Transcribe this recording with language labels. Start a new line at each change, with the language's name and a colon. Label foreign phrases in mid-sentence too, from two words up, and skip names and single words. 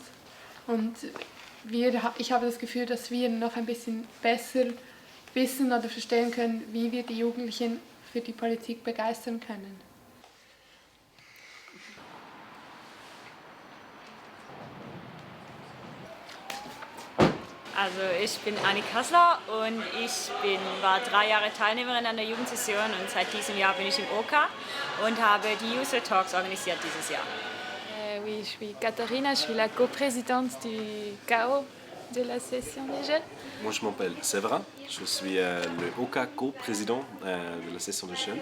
German: Und ich habe das Gefühl, dass wir noch ein bisschen besser wissen oder verstehen können, wie wir die Jugendlichen für die Politik begeistern können. Also ich bin Anni Kassler und war 3 Jahre Teilnehmerin an der Jugendsession und seit diesem Jahr bin ich im OK und habe die User Talks organisiert dieses Jahr.
French: Oui, je suis Katharina, je suis la coprésidente du CAO de la session des jeunes. Moi je m'appelle Séverin, je suis le OK co-président de la session des jeunes.